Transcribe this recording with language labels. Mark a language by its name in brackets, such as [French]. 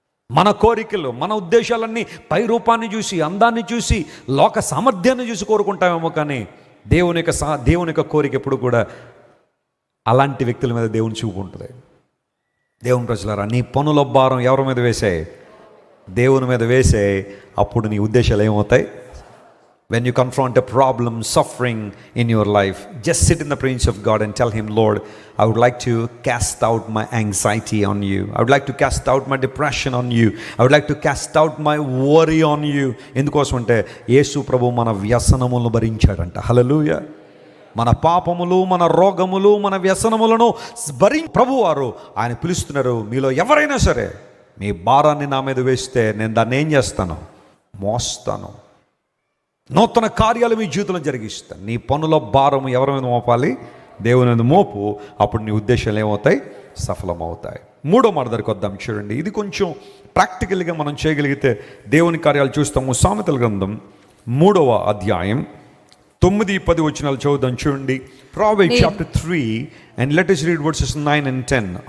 [Telugu] మన కోరికలు, మన ఉద్దేశాలన్నీ పై రూపాన్ని చూసి, అందాన్ని చూసి, లోక సామర్థ్యాన్ని చూసి కోరుకుంటామేమో, కానీ దేవుని యొక్క కోరిక ఎప్పుడు కూడా అలాంటి వ్యక్తుల మీద దేవుని చూపు ఉంటుంది. దేవుని ప్రజలారా, నీ పనుల భారం ఎవరి మీద వేసాయి? దేవుని మీద వేసాయి. అప్పుడు నీ ఉద్దేశాలు ఏమవుతాయి? [English] When you confront a problem, suffering in your life, just sit in the presence of God and tell Him, Lord, I would like to cast out my anxiety on you. I would like to cast out my depression on you. I would like to cast out my worry on you. [Telugu] ఎందుకోసం అంటే యేసు ప్రభు మన వ్యసనములను భరించాడంట. హల్లెలూయా. మన పాపములు, మన రోగములు, మన వ్యసనములను ప్రభువారు ఆయన పిలుస్తున్నారు. మీలో ఎవరైనా సరే మీ భారాన్ని నా మీద వేస్తే నేను దాన్ని ఏం చేస్తాను? మోస్తాను. నూతన కార్యాలు మీ జీవితంలో జరిగిస్తాను. నీ పనుల భారం ఎవరి మీద మోపాలి? దేవుని మీద మోపు. అప్పుడు నీ ఉద్దేశాలు ఏమవుతాయి? సఫలమవుతాయి. 3వ మాట దగ్గరికి వద్దాం. చూడండి, ఇది కొంచెం ప్రాక్టికల్గా మనం చేయగలిగితే దేవుని కార్యాలు చూస్తాము. సామెతల గ్రంథం 3వ అధ్యాయం 9-10 వచనాలు చదువుదాం. చూడండి, [English] Proverbs chapter 3 and let us read verses 9 and 10.